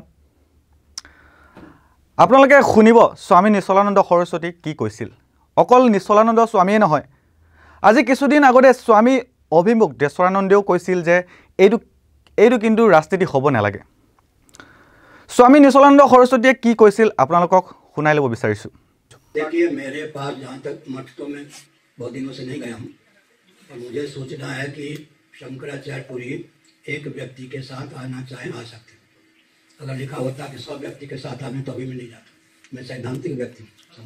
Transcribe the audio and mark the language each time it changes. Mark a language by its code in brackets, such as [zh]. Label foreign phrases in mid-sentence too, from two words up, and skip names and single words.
[as] আপোনালোকে শুনিব স্বামী নিশ্চলানন্দ সৰস্বতী কি কৈছিল। অকল নিশ্চলানন্দ স্বামীয়ে নহয়, আজি কিছুদিন আগতে স্বামী অভিমুখ দেশৰানন্দেও কৈছিল যে এইটো কিন্তু ৰাজনীতি হ'ব নালাগে। স্বামী নিশ্চলানন্দ সৰস্বতীয়ে কি কৈছিল আপোনালোকক শুনাই ল'ব বিচাৰিছোঁ। [hi] देखिए, मेरे पास जहाँ तक मठ तो मैं बहुत दिनों से नहीं गया हूँ और मुझे सोचना है कि शंकराचार्य पुरी एक व्यक्ति के साथ आना चाहे आ सकते। अगर लिखा होता कि 100 व्यक्ति के साथ आने तो अभी मैं नहीं जाता। मैं सैद्धांतिक व्यक्ति हूँ, समझ